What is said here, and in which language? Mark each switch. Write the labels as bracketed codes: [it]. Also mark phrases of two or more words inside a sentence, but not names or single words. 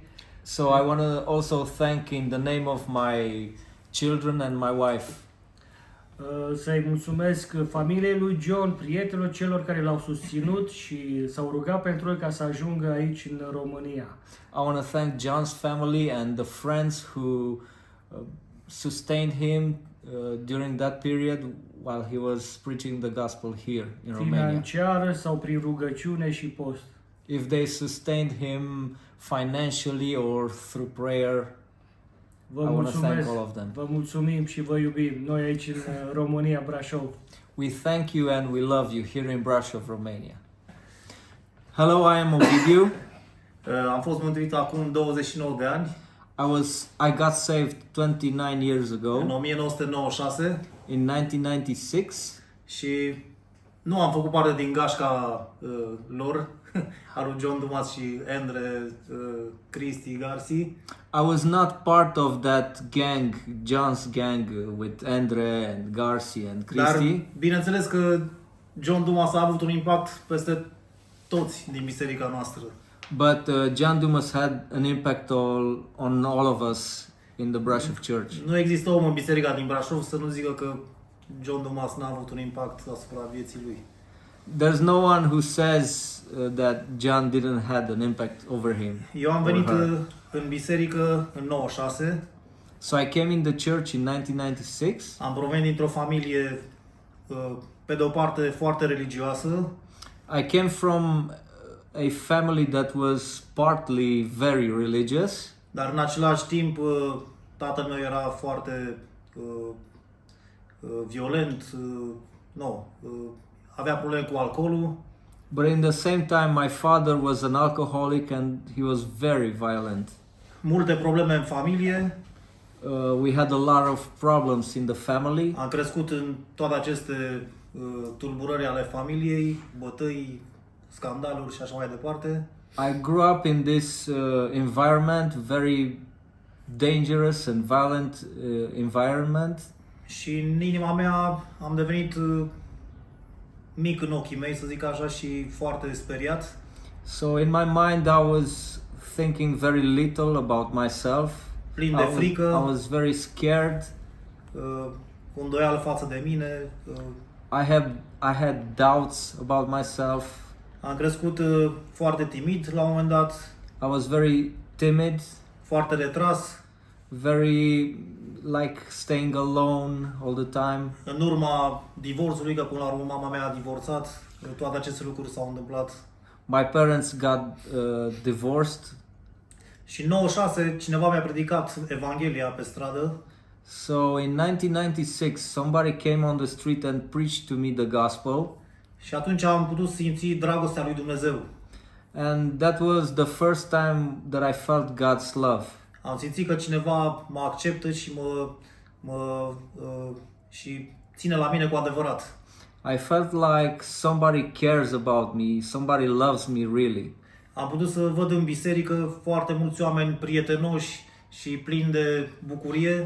[en] So I want to also thank in the name of my children and my wife. [ro] Să-i mulțumesc familiei lui John, prietenilor celor care l-au susținut și s-au rugat pentru el ca să ajungă aici în România. [en] I want to thank John's family and the friends who sustained him during that period while he was preaching the gospel here in Romania. [ro] Financiară sau prin rugăciune și post. [en] If they sustained him financially or through prayer, [ro] Vă [en] I want to [ro] mulțumesc, [en] thank all of them. [ro] vă mulțumim și vă iubim. Noi aici în România, Brașov. [en] We thank you and we love you here in Brasov, Romania. Hello, I am Ovidiu. [ro] Am fost mântuit acum 29 de ani, [en] I got saved 29 years [ro] în [en] ago 1996, in 1996. [ro] și nu am făcut parte din gașca lor, a lui John Dumas și Andre, Cristi, Garci. [en] I was not part of that gang, John's gang with Andre and Garci and [ro] Dar [en] Cristi. [ro] bineînțeles că John Dumas a avut un impact peste toți din biserica noastră. [en] But John Dumas had an impact on all of us in the Brasov church. [ro] Nu există om în biserica din Brașov să nu zică că John Dumas n-a avut un impact asupra vieții lui. [en] There's no one who says that John didn't have an impact over him. [ro] Eu am [en] or [ro] venit [en] her. [ro] în biserică în 96, [en] So I came in the church in 1996. [ro] am provenit dintr-o familie pe de o parte foarte religioasă, [en] I came from a family that was partly very religious, [ro] dar în același timp tatăl meu era foarte violent, avea probleme cu alcoolul, [en] but in the same time my father was an alcoholic and he was very violent. [ro] multe probleme în familie. [en] We had a lot of problems in the family. [ro] Am crescut în toate aceste tulburări ale familiei, bătăi, scandaluri și așa mai departe. [en] I grew up in this environment, very dangerous and violent environment. [ro] Și în inima mea am devenit mic în ochii mei, să zic așa, și foarte speriat. [en] So in my mind I was thinking very little about myself. [ro] Plin de frică, [en] I was very scared. [ro] cu îndoială față de mine. [en] I had doubts about myself. [ro] Am crescut foarte timid la un moment dat, [en] I was very timid, [ro] foarte retras. [en] very like staying alone all the time. [ro] În urma divorțului, că până la urmă mama mea a divorțat, toate aceste lucruri s-au întâmplat. [en] My parents got divorced. [ro] Și în 96 cineva mi-a predicat Evanghelia pe stradă. [en] So in 1996 somebody came on the street and preached to me the gospel. [ro] Și atunci am putut simți dragostea lui Dumnezeu. [en] And that was the first time that I felt God's love. [ro] Am simțit că cineva mă acceptă și și ține la mine cu adevărat. [en] I felt like somebody cares about me, somebody loves me really. [ro] Am putut să văd în biserică foarte mulți oameni prietenoși și plini de bucurie.